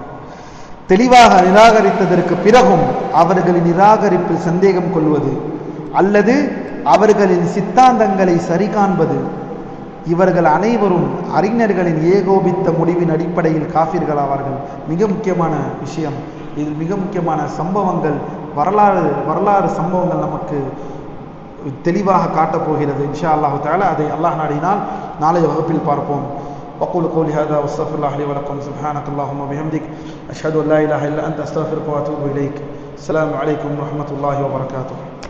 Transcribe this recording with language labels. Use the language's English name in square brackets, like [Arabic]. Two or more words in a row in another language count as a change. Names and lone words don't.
[Tamil] தெளிவாக நிராகரித்ததற்கு பிறகும் அவர்களின் நிராகரிப்பில் சந்தேகம் கொள்வது அல்லது அவர்களின் சித்தாந்தங்களை சரி காண்பது, இவர்கள் அனைவரும் அறிஞர்களின் ஏகோபித்த முடிவின் அடிப்படையில் காஃபிர்களாவார்கள். மிக முக்கியமான விஷயம் இது. மிக முக்கியமான சம்பவங்கள், வரலாறு சம்பவங்கள் நமக்கு தெளிவாக காட்டப் போகிறது [Arabic] إن شاء الله تعالى. [Tamil] அதை அல்லாஹ் நாடினால் நாளைய வகுப்பில் பார்ப்போம். [Arabic] وأقول قولي هذا واستغفر الله لي ولكم. سبحانك اللهم وبحمدك أشهد أن لا إله إلا أنت أستغفرك وأتوب إليك. السلام عليكم ورحمة الله وبركاته.